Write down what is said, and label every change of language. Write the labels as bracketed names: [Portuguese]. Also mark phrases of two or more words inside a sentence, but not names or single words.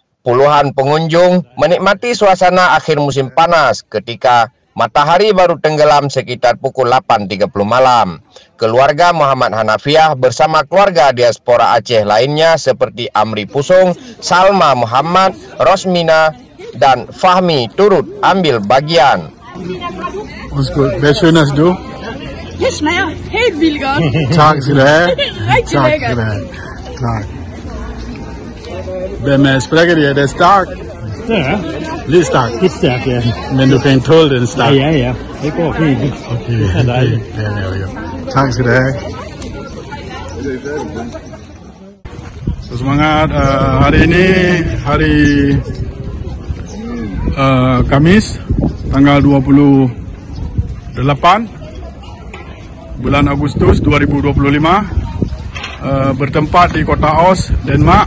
[Indonesian] Puluhan pengunjung menikmati suasana akhir musim panas ketika matahari baru tenggelam sekitar pukul 8.30 malam. Keluarga Muhammad Hanafiah bersama keluarga diaspora Aceh lainnya seperti Amri Pusung, Salma Muhammad, Rosmina, dan Fahmi turut ambil bagian. [Danish] Hvad synes du? Det smager helt vildt godt. Tak skal du have. Rigtig Tak lækkert. skal du have. Tak. Hvad med spaghetti? Er det stærkt? Ja, Lidt stærkt. lidt stærkt, ja. Men du kan tåle den stærkt. Ja. Det går fint. Okay. Det er dejligt. Ja. Tak skal du have. So, [Indonesian] semangat. Hari ini hari Kamis tanggal 28 bulan Agustus 2025, bertempat di kota Aarhus, Denmark.